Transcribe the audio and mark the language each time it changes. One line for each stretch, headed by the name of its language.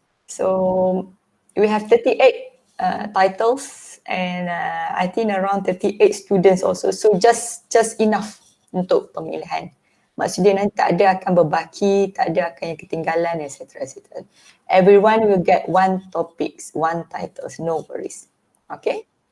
English: So we have 38 titles and I think around 38 students also. So just enough
Malay: untuk pemilihan. Maksudnya nanti tak ada akan berbaki, tak ada akan yang ketinggalan, etc.
English: Everyone will get one topics, one titles, no worries. Okay?